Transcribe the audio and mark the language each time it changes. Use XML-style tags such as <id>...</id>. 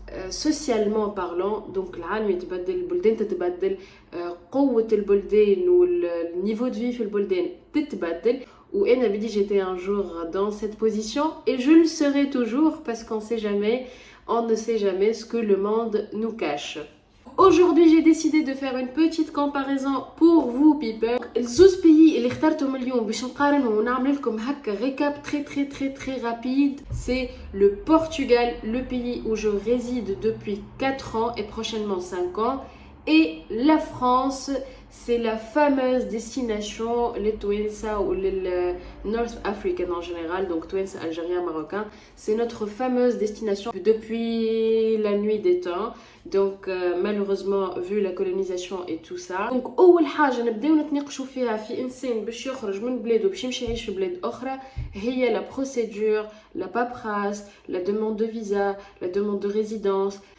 <fr>socialement parlant donc</fr> <ar>العالم يتبدل البلدان تتبدل</ar> <fr>قوة البلدان والنيفو دو في في البلدان تتبدل</fr> <ar>وأنا بدي</ar> <fr>j'étais un jour dans cette position et je le serai toujours parce qu'on sait jamais on ne sait jamais ce que le monde nous cache. Aujourd'hui, j'ai décidé de faire une petite comparaison pour vous people.</fr> <ar>الزوز pays اللي اخترتهم اليوم باش نقارنهم ونعمل لكم هكا</ar> <fr>récap très rapide. C'est le Portugal, le pays où je réside depuis 4 ans et prochainement 5 ans. Et la France, c'est la fameuse destination, les Touensa ou les North African en général, donc Touensa, algérien, marocain. C'est notre fameuse destination depuis la nuit des temps. Donc malheureusement, vu la colonisation et tout ça.</fr> <ar>Donc أول حاجة نبداو نتناقشوا فيها في إنسان باش يخرج من بلاده باش يمشي يعيش في بلاد أخرى هي</ar> <fr>la procédure, la paperasse, la demande de visa, la demande de résidence.</fr>